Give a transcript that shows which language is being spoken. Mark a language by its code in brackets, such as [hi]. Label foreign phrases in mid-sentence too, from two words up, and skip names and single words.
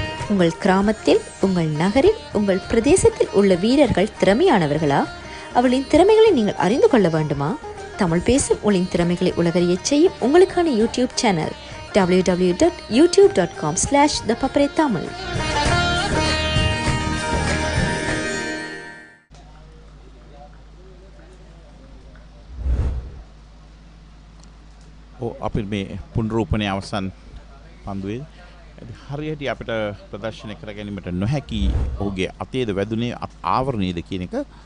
[ta] உங்கள் கிராமத்தில், உங்கள் நகரில், உங்கள் பிரதேசத்தில் உள்ள வீரர்கள் திறமையானவர்களா? அவளின் திறமைகளை நீங்கள் அறிந்து கொள்ள வேண்டுமா? தமிழ் பேசும் உங்களின் திறமைகளை உலகறியச் செய்யும் உங்களுக்கான [en] YouTube channel [ta] www.youtube.com/ThePapare Tamil. [si] අපි මේ පුනරූපණය අවසන් පන්දුවේ හරියට අපිට ප්‍රදර්ශනය කර ගැනීමට නොහැකි ඔහුගේ අතේද වැදුනේ ආවරණයේද කියන එක